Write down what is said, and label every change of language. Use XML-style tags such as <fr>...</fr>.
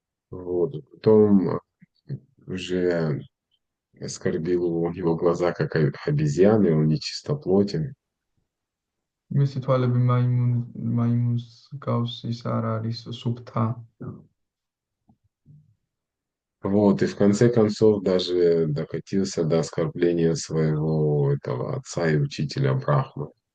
<ru>Вот, потом уже оскорбил его в его глаза как обезьяны, он нечистоплотен.</ru> <ka>მისი თვალები მაიმუნს გავს, ის არ არის სუფთა.</ka> <ru>Вот, и в конце концов даже докатился до оскорбления своего этого отца и учителя Брахмы.</ru>